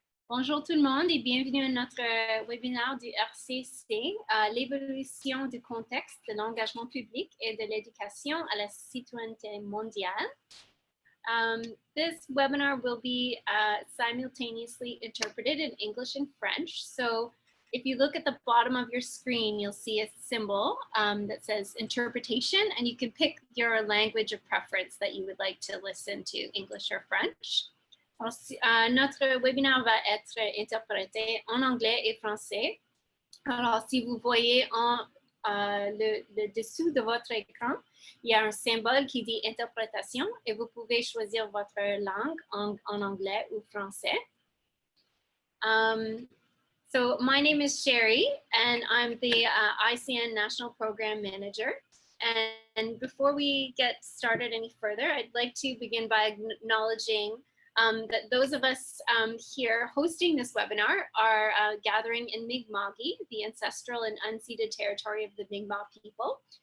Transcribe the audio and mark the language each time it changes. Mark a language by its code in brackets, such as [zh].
[fr] Bonjour tout le monde et bienvenue à notre webinaire du RCC, l'évolution du contexte de l'engagement public et de l'éducation à la citoyenneté mondiale. [en] This webinar will be simultaneously interpreted in English and French. So if you look at the bottom of your screen, you'll see a symbol that says interpretation, and you can pick your language of preference that you would like to listen to, English or French. [fr] Alors, notre webinaire va être interprété en anglais et français. Alors, si vous voyez le dessous de votre écran, il y a un symbole qui dit interprétation et vous pouvez choisir votre langue en anglais ou français. [en] So my name is Sherry, and I'm the ICN National Program Manager. And before we get started any further, I'd like to begin by acknowledging that those of us here hosting this webinar are gathering in Mi'kma'ki, the ancestral and unceded territory of the Mi'kmaq people.